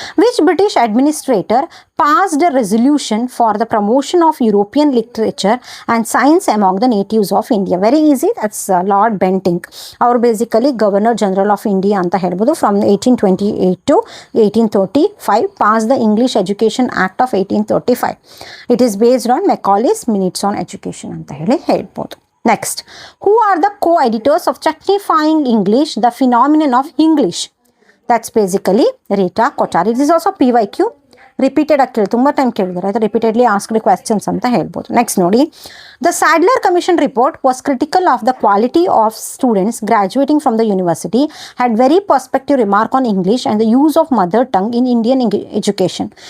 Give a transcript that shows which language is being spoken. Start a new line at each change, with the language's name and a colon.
English: Which British administrator passed a resolution for the promotion of European literature and science among the natives of India? Very easy, that's Lord Bentinck. ಅವರು basically governor general of India
Kannada: ಅಂತ ಹೇಳ್ಬೋದು.
English: From 1828 to 1835 pass the English education act of 1835. It is based on Macaulay's minutes on education
Kannada: ಅಂತ ಹೇಳ್ಬೋದು.
English: Next, who are the co-editors of Chagnifying English, the Phenomenon of English? That's basically Rita Kochari. This is also PYQ.
Kannada: Repeated ಆಗಿ ತುಂಬ time ಕೇಳಿದ್ದಾರೆ, ಅದು
English: repeatedly asked questions
Kannada: ಅಂತ ಹೇಳ್ಬೋದು.
English: Next ನೋಡಿ, the Sadler commission report was critical of the quality of students graduating from the university, had very perspective remark on English and the use of mother tongue in Indian education.